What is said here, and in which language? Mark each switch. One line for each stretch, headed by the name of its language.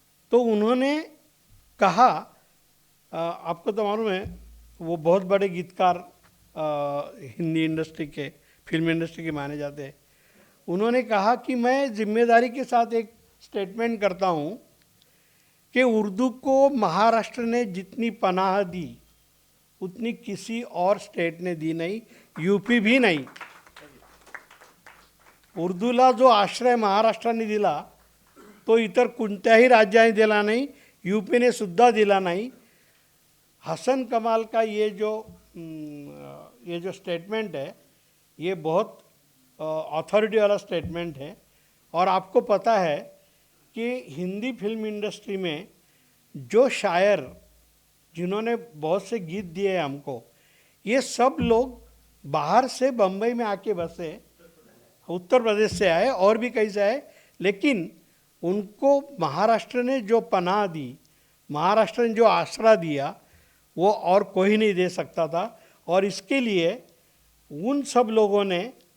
Hindi: तो उन्होंने कहा, आपको तो मालूम है वो बहुत बड़े गीतकार हिंदी इंडस्ट्री के, फिल्म इंडस्ट्री के माने जाते हैं। उन्होंने कहा कि मैं जिम्मेदारी के साथ एक स्टेटमेंट करता हूँ कि उर्दू को महाराष्ट्र ने जितनी पनाह दी उतनी किसी और स्टेट ने दी नहीं, यूपी भी नहीं।
Marathi: उर्दूला जो आश्रय महाराष्ट्राने दिला तो इतर कोणत्याही राज्याने दिला नाही, यूपीने सुद्धा दिला नाही।
Hindi: हसन कमाल का ये जो स्टेटमेंट है ये बहुत अथॉरिटी वाला स्टेटमेंट है। और आपको पता है कि हिंदी फिल्म इंडस्ट्री में जो शायर जिन्होंने बहुत से गीत दिए हैं हमको, ये सब लोग बाहर से बम्बई में आके बसे, उत्तर प्रदेश से आए और भी कहीं से आए, लेकिन उनको महाराष्ट्र ने जो पनाह दी, महाराष्ट्र ने जो आसरा दिया, वो और कोई नहीं दे सकता था। और इसके लिए उन सब लोगों ने